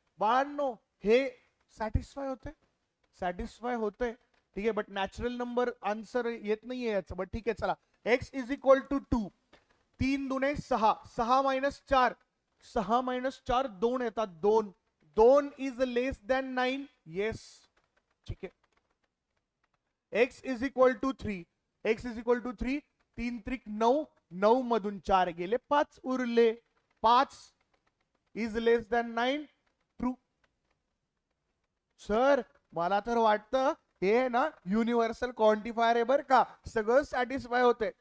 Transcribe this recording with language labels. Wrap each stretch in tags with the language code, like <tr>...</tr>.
<mr>बाळांनो हे सॅटिस्फाय होते. ठीक आहे, बट नॅचरल नंबर आन्सर येत नाहीये याचं, बट ठीक आहे चला.</mr> <en>x is equal to 2,</en> <mr>3 दुने 6,</mr> <en>6 minus 4, 6 minus 4</en> <mr>2 येतात,</mr> <en>2 is less than 9.</en> <mr>येस, ठीक आहे.</mr> <en>x is equal to 3,</en> <mr>3 त्रिक 9, 9 मधून 4 गेले, 5 उरले,</mr> <en>5 is less than 9. True.</en> <mr>Sir मला तर वाटतं हे ना युनिव्हर्सल क्वांटिफायर आहे बरं का, सगळं सॅटिस्फाय होते.</mr>